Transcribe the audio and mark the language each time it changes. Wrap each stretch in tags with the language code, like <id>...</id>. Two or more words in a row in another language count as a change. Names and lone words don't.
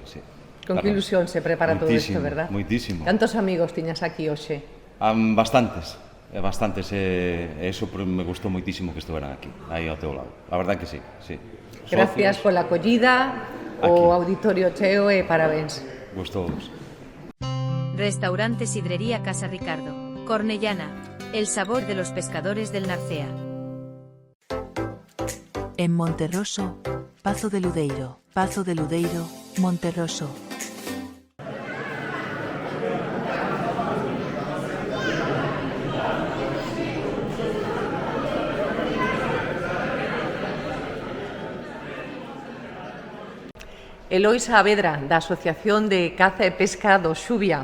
<gl>Con que ilusión se prepara todo isto, verdad? Moitísimo. Cantos amigos tiñas aquí hoxe? Bastantes. Eso me gustou moitísimo que estuveran aquí, aí ao teu lado. A verdade que sí. Gracias pola acollida, o auditorio cheo e parabéns. Gustous.</gl> <es>Restaurante Sidrería Casa Ricardo. Cornellana, el sabor de los pescadores del Narcea. En Monterroso, Pazo de Ludeiro, Monterroso.</es> <gl>Eloi Saavedra, da Asociación de Caza e Pesca do Xubia.</gl>